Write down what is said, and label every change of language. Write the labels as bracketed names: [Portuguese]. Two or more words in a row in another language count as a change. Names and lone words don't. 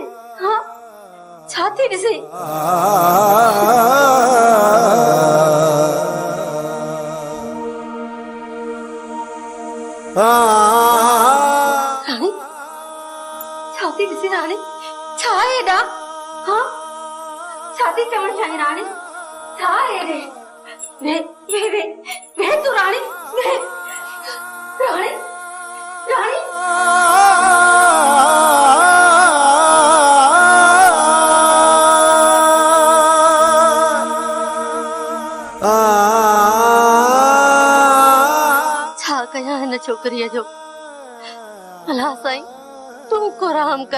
[Sindhi] हा छा थी ॾिसी? राणी छा थी ॾिसी? राणी छा आहे एॾा? हा छा थी चवण चाहिं राणी? छा आहे रे? वे वे वे वे तू राणी वे राणी राणी छा कयां हिन छोकरीअ जो? अल्लाह साईं तू को रहम कर।